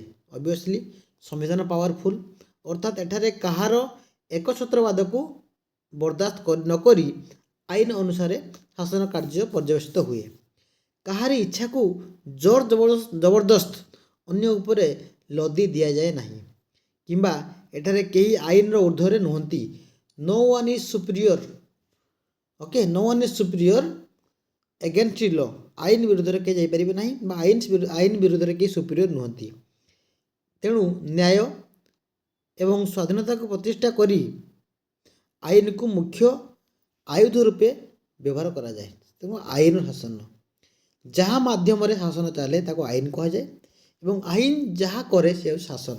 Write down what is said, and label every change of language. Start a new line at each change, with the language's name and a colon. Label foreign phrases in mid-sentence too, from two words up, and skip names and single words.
Odia: ଅବଭିୟସଲି ସମ୍ବିଧାନ ପାୱାରଫୁଲ, ଅର୍ଥାତ୍ ଏଠାରେ କାହାର ଏକଛତ୍ରବାଦକୁ ବରଦାସ୍ତ ନକରି ଆଇନ ଅନୁସାରେ ଶାସନ କାର୍ଯ୍ୟ ପର୍ଯ୍ୟବେସିତ ହୁଏ। କାହାରି ଇଚ୍ଛାକୁ ଜୋର ଜବରଦସ୍ତ ଅନ୍ୟ ଉପରେ ଲଦି ଦିଆଯାଏ ନାହିଁ, କିମ୍ବା ଏଠାରେ କେହି ଆଇନର ଉର୍ଦ୍ଧ୍ୱରେ ନୁହନ୍ତି।
English: no one is superior, ଓକେ, no one is superior against law।
Odia: ଆଇନ ବିରୁଦ୍ଧରେ କେହି ଯାଇପାରିବେ ନାହିଁ ବା ଆଇନ ବିରୁଦ୍ଧରେ କେହି ସୁପିରିୟର ନୁହନ୍ତି। ତେଣୁ ନ୍ୟାୟ ଏବଂ ସ୍ୱାଧୀନତାକୁ ପ୍ରତିଷ୍ଠା କରି ଆଇନକୁ ମୁଖ୍ୟ ଆୟୁଧ ରୂପେ ବ୍ୟବହାର କରାଯାଏ। ତେଣୁ ଆଇନ ଶାସନ, ଯାହା ମାଧ୍ୟମରେ ଶାସନ ଚାଲେ ତାକୁ ଆଇନ କୁହାଯାଏ ଏବଂ ଆଇନ ଯାହା କରେ ସେ ହେଉଛି ଶାସନ।